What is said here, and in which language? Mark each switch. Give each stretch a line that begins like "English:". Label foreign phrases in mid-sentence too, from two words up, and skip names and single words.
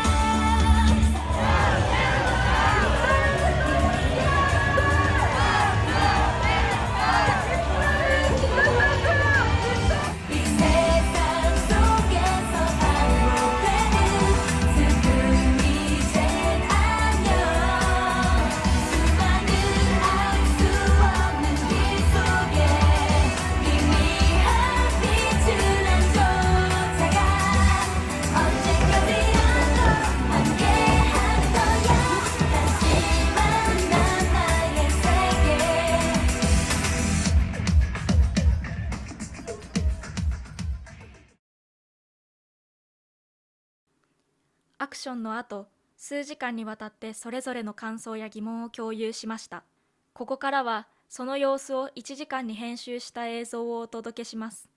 Korean: 이 세상 속에서 반복되는 슬픔이 제일 안녕 수많은 알 수 없는 길 속에 미미한 빛을 난 쫓아가 언제까지라도 함께하는 거야 다시 만난 나의 세계
Japanese: アクションの後、数時間にわたってそれぞれの感想や疑問を共有しました。ここからはその様子を1時間に編集した映像をお届けします。